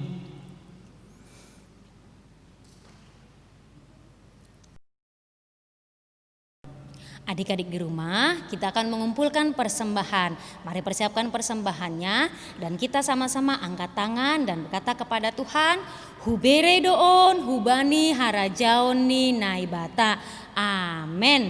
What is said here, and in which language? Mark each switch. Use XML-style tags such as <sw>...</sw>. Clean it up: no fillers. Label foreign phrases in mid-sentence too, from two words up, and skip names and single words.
<id>Adik-adik di rumah, kita akan mengumpulkan persembahan. Mari persiapkan persembahannya dan kita sama-sama angkat tangan dan berkata kepada Tuhan,</id> <bts>Hubere doon, hubani harajaoni naibata.</bts> <id>Amin.</id>